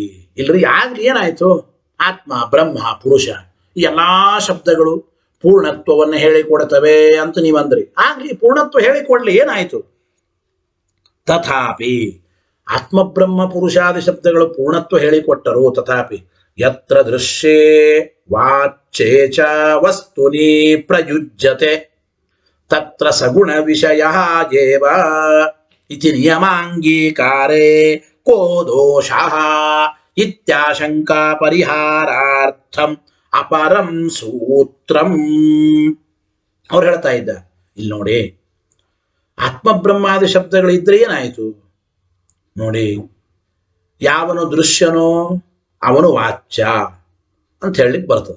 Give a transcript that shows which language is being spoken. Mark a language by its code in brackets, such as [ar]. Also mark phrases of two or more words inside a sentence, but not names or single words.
[kn] ಇಲ್ರಿ, ಆಗ್ಲಿ ಏನಾಯ್ತು? ಆತ್ಮ, ಬ್ರಹ್ಮ, ಪುರುಷ ಈ ಎಲ್ಲಾ ಶಬ್ದಗಳು ಪೂರ್ಣತ್ವವನ್ನು ಹೇಳಿಕೊಡ್ತವೆ ಅಂತ ನೀವಂದ್ರಿ. ಆಗ್ಲಿ, ಪೂರ್ಣತ್ವ ಹೇಳಿಕೊಡ್ಲಿ, ಏನಾಯ್ತು? ತಥಾಪಿ ಆತ್ಮಬ್ರಹ್ಮ ಪುರುಷಾದಿ ಶಬ್ದಗಳು ಪೂರ್ಣತ್ವ ಹೇಳಿಕೊಟ್ಟರು. [sa] ತಥಾಪಿ ಯತ್ರ ದೃಶ್ಯೇ ವಾಚ್ಯೇ ಚ ವಸ್ತುನಿ ಪ್ರಯುಜ್ಯತೆ ತತ್ರ ಸಗುಣ ವಿಷಯ ಏವ ಇತಿ ನಿಯಮಾಂಗೀಕಾರೇ ಕೋ ದೋಷಃ ಇತ್ಯಾಶಂಕಾ ಪರಿಹಾರಾರ್ಥಂ ಅಪರಂ ಸೂತ್ರಂ. [kn] ಅವ್ರು ಹೇಳ್ತಾ ಇದ್ದ, ಇಲ್ಲಿ ನೋಡಿ, ಆತ್ಮಬ್ರಹ್ಮಾದಿ ಶಬ್ದಗಳಿದ್ರೆ ಏನಾಯಿತು ನೋಡಿ. ಯಾವನು ದೃಶ್ಯನೋ ಅವನು ವಾಚ್ಯ ಅಂತ ಹೇಳಲಿಕ್ಕೆ ಬರ್ತದೆ.